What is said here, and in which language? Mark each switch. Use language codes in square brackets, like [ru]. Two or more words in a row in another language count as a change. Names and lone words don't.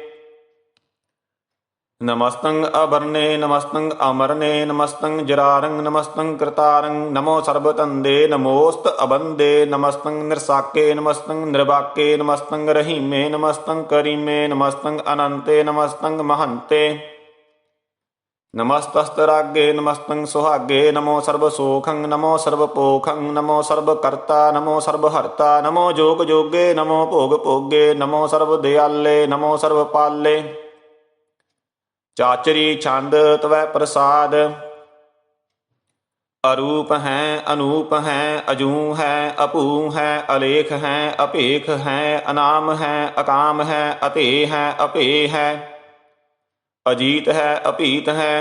[bra] नमस्तंग अभरणे नमस्तंग अमरणे नमस्तंग जरारंग नमस्तंग कृतारंग नमो सर्वतंदे नमोस्त अबंदे नमस्तंग निर्साके नमस्तंग निर्वाके नमस्तंग रहीमे नमस्तंग करीमे नमस्तंग अनंते नमस्तंग महंते नमस्तस्तरागे नमस्तंग सुहागे नमो सर्वसोखं नमो सर्वपोखं नमो सर्वकर्ता नमो सर्वहर्ता नमो जोग जोगे नमो भोग भोगे नमो सर्वदयाले नमो सर्वपाले ਚਾਚਰੀ ਛੰਦ ਤਵੈ ਪ੍ਰਸਾਦ। ਅਰੂਪ ਹੈ ਅਨੂਪ ਹੈ ਅਜੂ ਹੈ ਅਭੂ ਹੈ ਅਲੇਖ ਹੈ ਅਭੇਖ ਹੈ ਅਨਾਮ ਹੈ ਅਕਾਮ ਹੈ ਅਤੇ ਹੈ ਅਭੇ ਹੈ ਅਜੀਤ ਹੈ ਅਭੀਤ ਹੈ